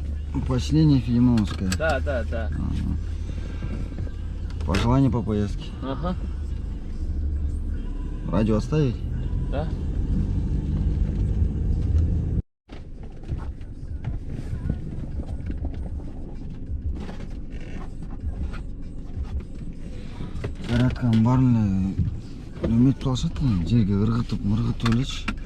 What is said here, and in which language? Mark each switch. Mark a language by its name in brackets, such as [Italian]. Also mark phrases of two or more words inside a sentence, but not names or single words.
[Russian] Поселение Филимоновское. Да. Ага. Пожелания по поездке. Ага. Радио оставить? Да. [Kyrgyz] Зарядканын барын эле эметип алышат, жерге ыргытып элечи.